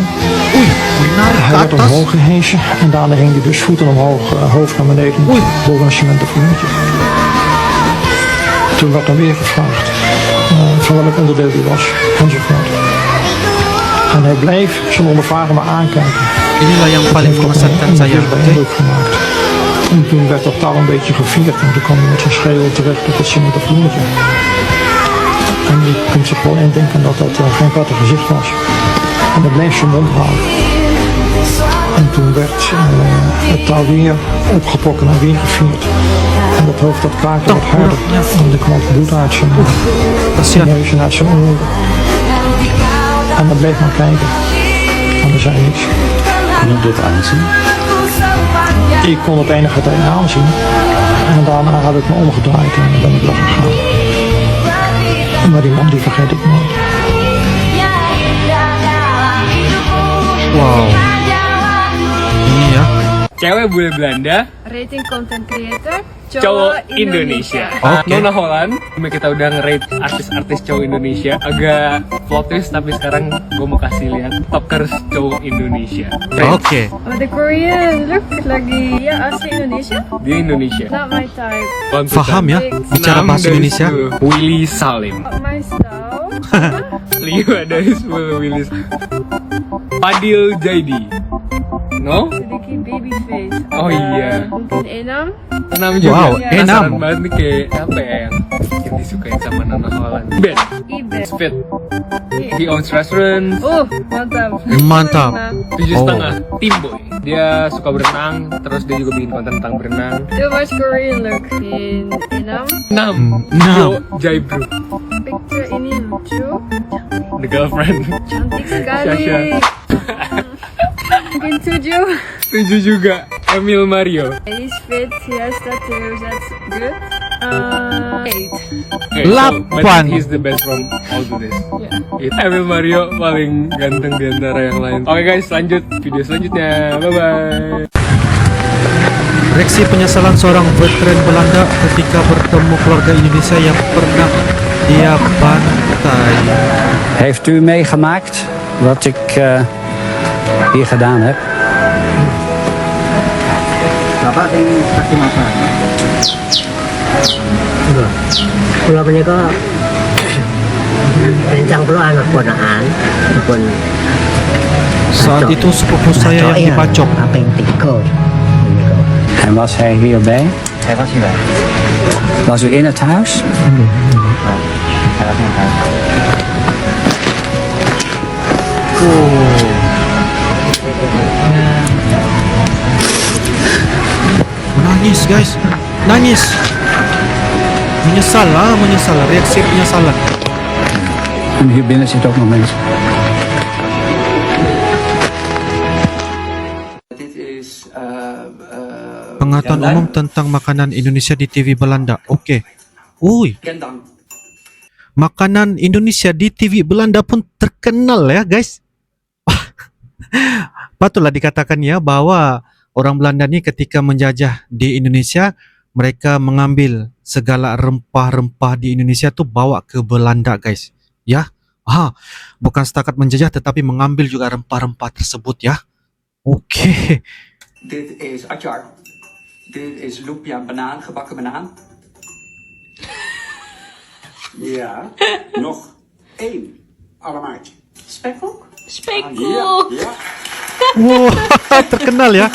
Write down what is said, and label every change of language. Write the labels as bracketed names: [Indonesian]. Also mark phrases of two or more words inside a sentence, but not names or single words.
[Dutch] Hij werd omhoog gehesen en daarna ging hij dus voeten omhoog, hoofd naar beneden, boven een cementen vloertje. Toen werd dan weer gevraagd van welk onderdeel hij was, enzovoort. En hij bleef zijn ondervrager maar aankijken. [Indonesian] Inilah yang paling mengesankan saya. [Dutch] Indruk gemaakt. En toen werd dat touw een beetje gevierd en toen kwam hij met zijn schedel terecht op het cementen vloertje. En je kunt zich wel indenken dat dat geen prettig gezicht was. En hij bleef zijn mond houden. En toen werd het touw weer opgetrokken en weer gevierd. En dat hoofd dat kraakte wat harder. En er kwam het bloed uit zijn neus en uit zijn oren. En dan bleef maar kijken. En er zei niks. Kon je dit aanzien? Ik kon het enige tijd aanzien. En daarna heb ik me omgedraaid en ben ik weggegaan. Maar die man die vergeet ik nooit. Wow. [Indonesian] Ini ya. Cewek bule Belanda, [English] Rating content creator, [Indonesian] cowok Indonesia. Oke. Nona Holland, kita udah nge-rate artis-artis cowok Indonesia. Agak [English] plot twist, [Indonesian] tapi sekarang gue mau kasih lihat topkers cowok Indonesia. Oke. [English] Oh, the Korean look [Indonesian] lagi ya asli Indonesia. Di Indonesia. [English] Not my type. [Indonesian] Faham ya bicara bahasa Indonesia? Willy Salim. [English] Not my style. [Indonesian] 5 dari 10 Willy. Fadil Jaidi. No? Sedikit [English] baby face. [Indonesian] Oh iya. Mungkin Enam. 6 juga. Wow, Penasaran 6. banget nih kayak apa ya yang disukain sama Nona Holland. Ben. Iben. [English] Spit. He owns restaurant. [Indonesian] Mantap. Mantap. 7,5. Timboy. Dia suka berenang, terus dia juga bikin konten tentang berenang. [English] Too much Korean look in Enam. [Indonesian] 6. Jai Bro. Picture ini lucu. [English] The girlfriend. [Indonesian] Cantik sekali. Sasha. Mungkin 7. 7 juga. Emil Mario. [English] He's fit, he has tattoos, that's good. 8. Okay, but he's the best from all of this. Yeah. [Indonesian] Emil Mario paling ganteng di antara yang lain. Oke guys, lanjut video selanjutnya. [English] Bye bye. [Indonesian] Reaksi penyesalan seorang veteran Belanda ketika bertemu keluarga Indonesia yang pernah dia bantai. [Dutch] Heeft u meegemaakt wat ik hier gedaan heb? [Indonesian] Bapak ingin saksi mata. Kalau menikah rencang perlu anak ponaan pun Saat itu sepupu saya yang dibacok. Apa yang tikul? [Dutch] En was hij hierbij? Hij was hierbij. Was u in het huis? Hij was in het huis. [Indonesian] Nangis guys, nangis. Menyesal, reaksi penyesalan. [Dutch] En hier binnen zitten ook nog mensen. [Indonesian] Pengetahuan umum tentang makanan Indonesia di TV Belanda. Oke. Uy. Makanan Indonesia di TV Belanda pun terkenal ya guys. Patutlah dikatakan ya bahwa orang Belanda ini ketika menjajah di Indonesia, mereka mengambil segala rempah-rempah di Indonesia tuh bawa ke Belanda guys. Ya. Bukan setakat menjajah tetapi mengambil juga rempah-rempah tersebut ya. Oke. [Dutch] Dit is atjar. Dit is lumpia banaan, gebakken banaan. Ja, nog 1 allemaatje. Spekkoek? Spekkoek. Ja. [Indonesian] Wah, terkenal ya.